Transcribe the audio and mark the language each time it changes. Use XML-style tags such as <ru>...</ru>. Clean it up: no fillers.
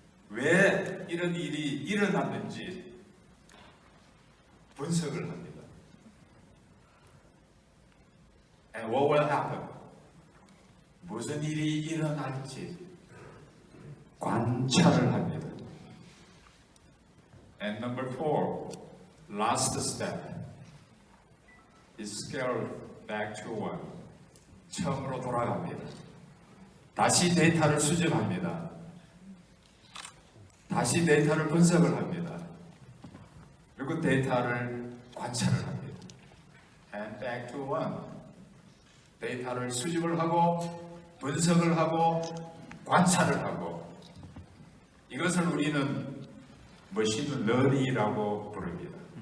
<ko>왜 이런 일이 일어났는지 분석을 합니다.</ko> <en>And what will happen?</en> <ko>무슨 일이 일어날지 관찰을 합니다.</ko> <en>And number 4, last step is scale back to one.</en> <ko>처음으로 돌아갑니다. 다시 데이터를 수집합니다. 다시 데이터를 분석을 합니다. 그리고 데이터를 관찰을 합니다.</ko> <en>And back to one.</en> <ko>데이터를 수집을 하고 분석을 하고 관찰을 하고 이것을 우리는 머신 러닝이라고 부릅니다.</ko>